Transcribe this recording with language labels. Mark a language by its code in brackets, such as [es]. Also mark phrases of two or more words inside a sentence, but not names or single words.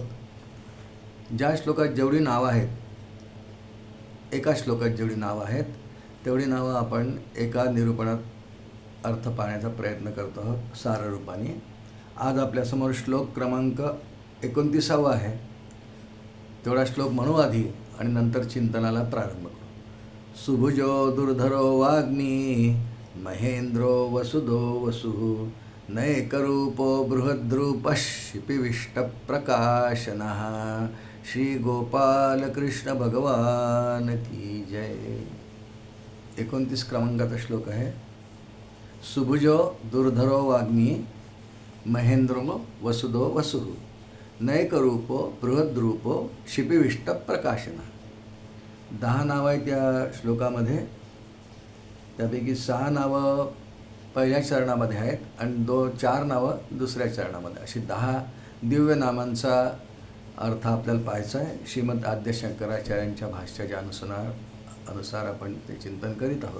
[mr] ज्या श्लोकात जेवढी नावं आहेत, एका श्लोकात जेवढी नावं आहेत तेवढी नावं आपण एका निरूपणात अर्थ पाहण्याचा प्रयत्न करतो आहोत साररूपाने। आज आपल्यासमोर श्लोक क्रमांक 29 आहे। तेवढा श्लोक म्हणू आधी आणि नंतर चिंतनाला प्रारंभ करू। [sa] सुभुजो दुर्धरो वाग्मी महेंद्रो वसुदो वसुः नैकरूपो बृहद्रूपः शिपिविष्टप्रकाशनः। [hi] श्री गोपाल कृष्ण भगवान की जय। [mr] 29 क्रमांकाचा श्लोक आहे। [sa] सुभुजो दुर्धरो वाग्मी महेंद्रो वसुदो वसुः नैकरूपो बृहद्रूपो शिपिविष्टप्रकाशनः। [mr] 10 नावं आहेत त्या श्लोकामध्ये। त्यापैकी 6 नावं पहिल्या चरणामध्ये आहेत आणि 4 नावं दुसऱ्या चरणामध्ये, अशी 10 दिव्य नामांचा अर्थ आपल्याला पाहायचा आहे। श्रीमद आद्य शंकराचार्यांच्या भाष्याच्या अनुसार आपण ते चिंतन करीत आहोत।